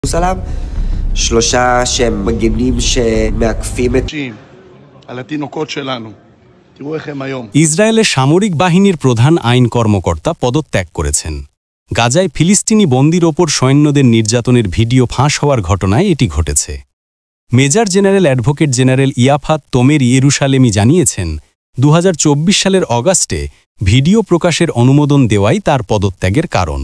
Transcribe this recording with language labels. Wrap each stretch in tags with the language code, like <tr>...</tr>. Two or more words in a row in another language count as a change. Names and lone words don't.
<he>ירושלים, שלושה שהם מגינים שמעקפים את... על התינוקות שלנו. תראו איך הם היום.</he> <bn>ইসরায়েলের সামরিক বাহিনীর প্রধান আইন কর্মকর্তা পদত্যাগ করেছেন। গাজায় ফিলিস্তিনি বন্দীর ওপর সৈন্যদের নির্যাতনের ভিডিও ফাঁস হওয়ার ঘটনায় এটি ঘটেছে। মেজর জেনারেল অ্যাডভোকেট জেনারেল ইয়াফাত তোমের ইয়েরুশালেমি জানিয়েছেন 2024 সালের অগাস্টে ভিডিও প্রকাশের অনুমোদন দেওয়াই তার পদত্যাগের কারণ।</bn>